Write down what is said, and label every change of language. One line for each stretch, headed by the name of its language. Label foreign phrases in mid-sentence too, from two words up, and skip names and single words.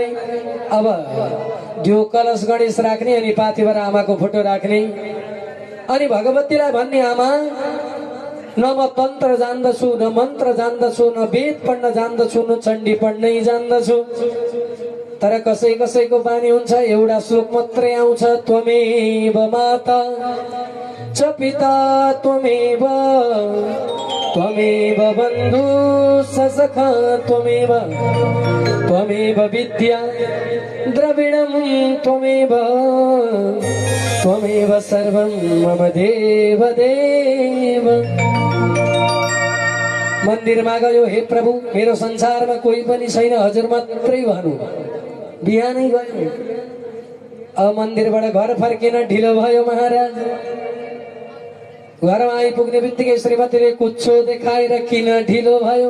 Nepali: अब दियो कलश गणेश राख्ने अनि पाथिभर आमाको फोटो राख्ने। अनि भगवतीलाई भन्ने, आमा न म तन्त्र जान्दछु, न मन्त्र जान्दछु, न वेद पढ्न जान्दछु, न चण्डी पढ्नै जान्दछु, तर कसै कसैको बानी हुन्छ एउटा श्लोक मात्रै आउँछ,
Sanskrit: त्वमेव माता च पिता त्वमेव, त्वमेव बन्धु सखा त्वमेव, त्वमेव विद्या द्रविणं त्वमेव, त्वमेव सर्वं मम देव देव।
Nepali: मन्दिरमा गयो, हे प्रभु मेरो संसारमा कोही पनि छैन, हजुर मात्रै भनु। बिहानै गयो, अब मन्दिरबाट घर फर्किन ढिलो भयो महाराज। घरमा आइपुग्ने बित्तिकै श्रीमतीले कुच्छो देखाएर किन ढिलो भयो।